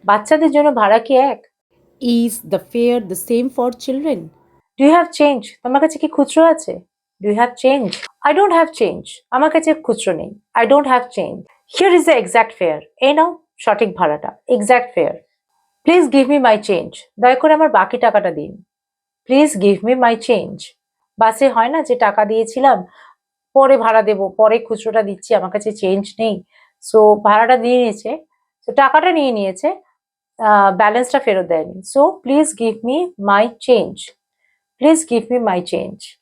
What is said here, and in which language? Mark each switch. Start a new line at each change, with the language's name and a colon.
Bangla: বাচ্চাদের জন্য ভাড়া কি এক?
English: Is the fare the same for children? Do you have change?
Bangla: তোমার কাছে কি খুচরো আছে?
English: Do you have change? I don't have change.
Bangla: আমার কাছে খুচরো নেই।
English: I don't have change. Here is the exact fare.
Bangla: এই নাও সঠিক ভাড়াটা, exact fare.
English: Please give me my change.
Bangla: দয়া করে আমার বাকি টাকাটা দিন।
English: Please give me my change.
Bangla: বাসে হয় না যে টাকা দিয়েছিলাম পরে ভাড়া দেব, পরে খুচরোটা দিচ্ছি, আমার কাছে চেঞ্জ নেই। সো ভাড়াটা দিয়ে নিয়েছে, তো টাকাটা নিয়ে নিয়েছে, ব্যালেন্সটা ফেরত দেয়নি।
English: So please give me my change, please give me my change.